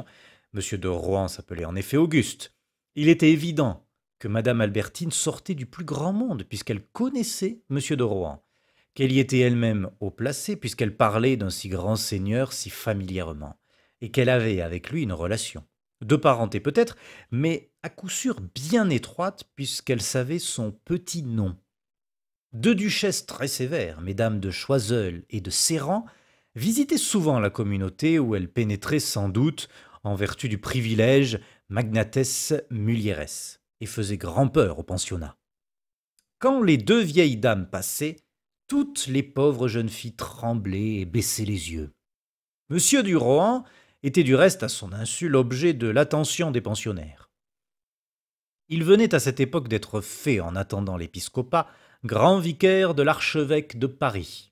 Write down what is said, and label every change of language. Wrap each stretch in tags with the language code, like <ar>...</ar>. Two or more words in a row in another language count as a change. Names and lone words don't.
<fr>Monsieur de Rohan s'appelait en effet Auguste. Il était évident que madame Albertine sortait du plus grand monde, puisqu'elle connaissait monsieur de Rohan, qu'elle y était elle-même haut placée, puisqu'elle parlait d'un si grand seigneur si familièrement, et qu'elle avait avec lui une relation, de parenté peut-être, mais à coup sûr bien étroite, puisqu'elle savait son petit nom. Deux duchesses très sévères, mesdames de Choiseul et de Serran, visitaient souvent la communauté où elles pénétraient sans doute en vertu du privilège</fr> <la>magnates mulieres</la> <fr>et faisaient grand-peur au pensionnat. Quand les deux vieilles dames passaient, toutes les pauvres jeunes filles tremblaient et baissaient les yeux. Monsieur du Rohan était du reste à son insu l'objet de l'attention des pensionnaires. Il venait à cette époque d'être fait, en attendant l'épiscopat, grand vicaire de l'archevêque de Paris.</fr>